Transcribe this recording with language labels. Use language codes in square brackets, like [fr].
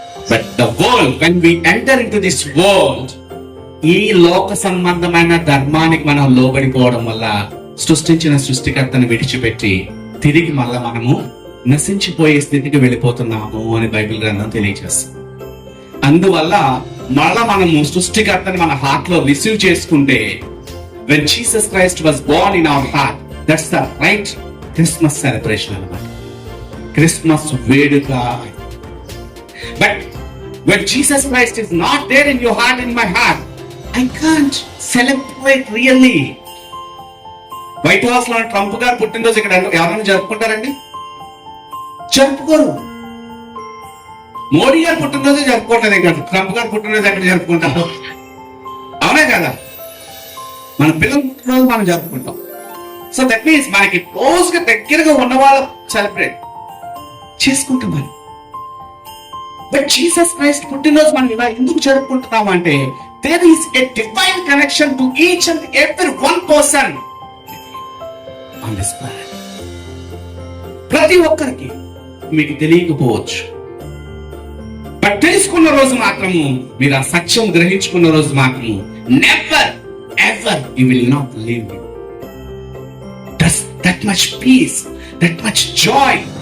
[en] but the world, when we enter into this world, [te] ఈ లోక సంబంధమైన ధర్మానికి మనం లోబడిపోవడం వల్ల సృష్టించిన సృష్టికర్తను విడిచిపెట్టి తిరిగి మళ్ళా మనము నశించిపోయే స్థితికి వెళ్ళిపోతున్నాము అని బైబిల్ గ్రంథం తెలియజేస్తుంది. అందువల్ల మళ్ళా మనము సృష్టికర్తని మన హార్ట్ లో రిసీవ్ చేసుకుంటే, [en] when Jesus Christ was born in our heart, that's the right Christmas celebration [te] అన్నమాట. క్రిస్మస్ వేడుక. [en] But when Jesus Christ is not there in your heart, in my heart, I can't celebrate really. [te] White house లో Trump గారు పుట్టినరోజు ఇక్కడ ఎవరైనా జరుపుకుంటారండి? జరుపుకోరు. మోడీ గారు పుట్టినరోజు జరుపుకోవట్లేదు, ఇక్కడ ట్రంప్ గారు పుట్టినరోజు ఎక్కడ జరుపుకుంటారు? అవునా కదా? మన పిల్లల పుట్టినరోజు మనం జరుపుకుంటాం. [en] so that means [te] మనకి క్లోజ్ గా దగ్గరగా ఉన్న వాళ్ళు సెలబ్రేట్ చేసుకుంటాం మనం. [en] but Jesus Christ [te] పుట్టినరోజు మనం ఇలా ఎందుకు జరుపుకుంటున్నాం అంటే, [en] there is a divine connection to each and every one person on this planet. [te] ప్రతి ఒక్కరికి మీకు తెలియకపోవచ్చు, బట్ తెలుసుకున్న రోజు మాత్రము, మీరు ఆ సత్యం గ్రహించుకున్న రోజు మాత్రము, [en] Never ever you will not live that much peace, that much joy.